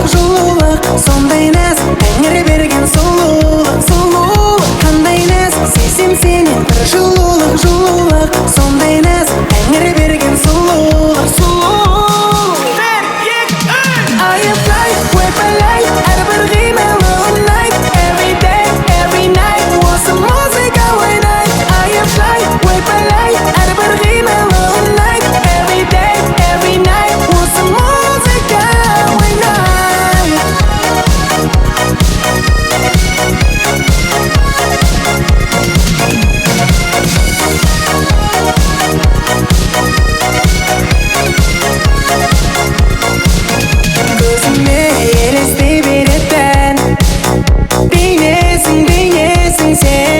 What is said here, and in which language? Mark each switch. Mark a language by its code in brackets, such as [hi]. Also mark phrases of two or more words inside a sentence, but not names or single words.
[kk] Сондай нәз тәңір берген сұлулық. Қандай нәз сезем сенен бір жылулық. Сондай нәз тәңір берген сұлулық. Айыплай, ойпалай, әрбір қимылы ұнайды. [en] Every day, every night, [kk] осы музыка ойнайды. Айыплай, ойпалай, әрбір қимылы ұнайды. [en] Every day, every night, [kk] осы музыка ойнайды. Көзіме елестей беретін бейнесің сен.